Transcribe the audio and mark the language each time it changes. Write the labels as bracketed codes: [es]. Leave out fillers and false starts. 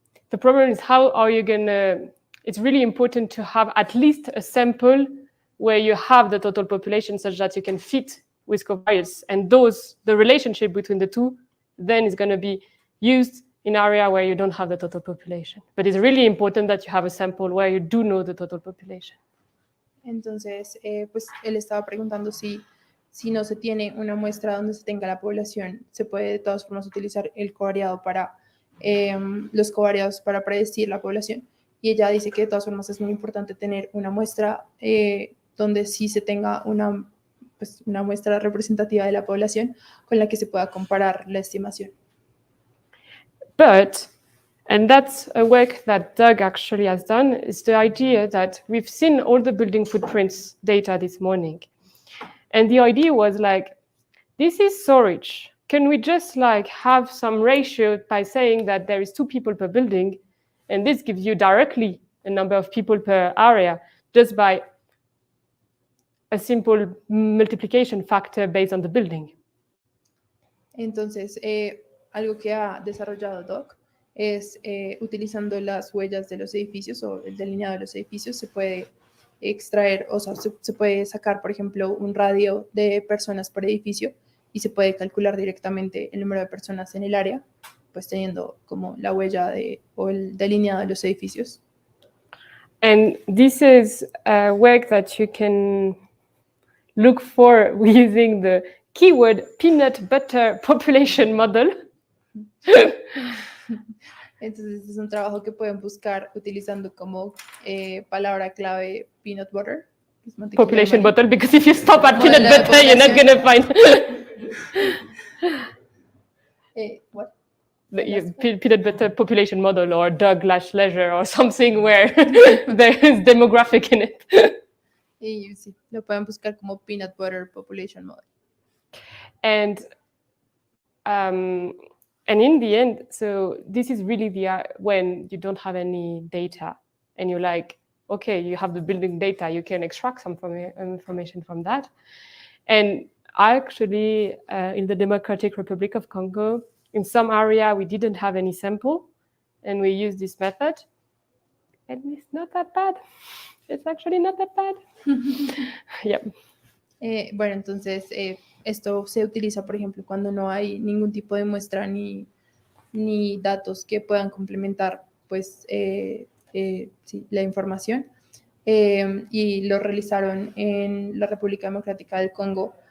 [en] The problem is how are you gonna, it's really important to have at least a sample where you have the total population such that you can fit with covariates, and the relationship between the two then is gonna be used in area where you don't have the total population. But it's really important that you have a sample where you do know the total population. [es] Entonces, pues él estaba preguntando si no se tiene una muestra donde se tenga la población, se puede de todas formas utilizar el covariado para los covariados para predecir la población. Y ella dice que de todas formas es muy importante tener una muestra donde sí se tenga una muestra representativa de la población con la que se pueda comparar la estimación. [en] But, and that's a work that Doug actually has done, is the idea that we've seen all the building footprints data this morning. And the idea was like, this is so rich. Can we just like have some ratio by saying that there is 2 people per building, and this gives you directly a number of people per area just by a simple multiplication factor based on the building. [es] Entonces, algo que ha desarrollado Doc es utilizando las huellas de los edificios o el delineado de los edificios, se puede extraer, o sea, se puede sacar, por ejemplo, un radio de personas por edificio y se puede calcular directamente el número de personas en el área, pues teniendo como la huella o el delineado de los edificios. [en] And this is work that you can look for using the keyword peanut butter population model. [es] Entonces es un trabajo que pueden buscar utilizando como palabra clave peanut butter. que es mantequilla de [en] Population [es] maíz. [en] model, because if you stop at peanut [es] Modelado de [en] butter, you're not going to find What? peanut butter population model or Doug/Leasure or something where there is demographic in it. [es] Y sí, lo pueden buscar como peanut butter population model. [en] And in the end, so this is really when you don't have any data and you're like, okay, you have the building data, you can extract some information from that. And actually, in the Democratic Republic of Congo, in some area, we didn't have any sample, and we used this method, and it's not that bad. It's actually not that bad. Yep. [es] Bueno, entonces esto se utiliza, por ejemplo, cuando no hay ningún tipo de muestra ni datos que puedan complementar pues, sí, la información. Y lo realizaron en la República Democrática del Congo